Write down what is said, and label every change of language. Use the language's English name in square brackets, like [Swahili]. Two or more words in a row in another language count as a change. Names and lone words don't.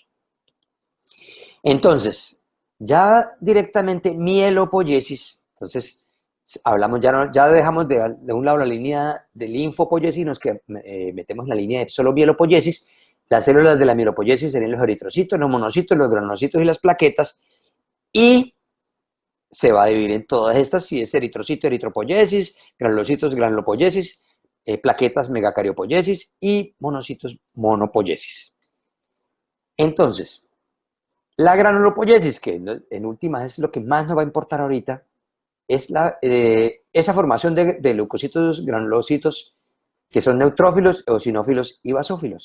[Spanish] Entonces, ya directamente mielopoiesis, entonces hablamos, ya dejamos de un lado la línea de linfopoiesis, nos metemos en la línea de solo mielopoiesis. Las células de la mielopoiesis serían los eritrocitos, los monocitos, los granulocitos y las plaquetas, y se va a dividir en todas estas, si es eritrocito, eritropoyesis, granulocitos, granulopoyesis, plaquetas, megacariopoyesis y monocitos, monopoyesis. Entonces, la granulopoyesis, que en últimas es lo que más nos va a importar ahorita, es esa formación de leucocitos, granulocitos, que son neutrófilos, eosinófilos y basófilos.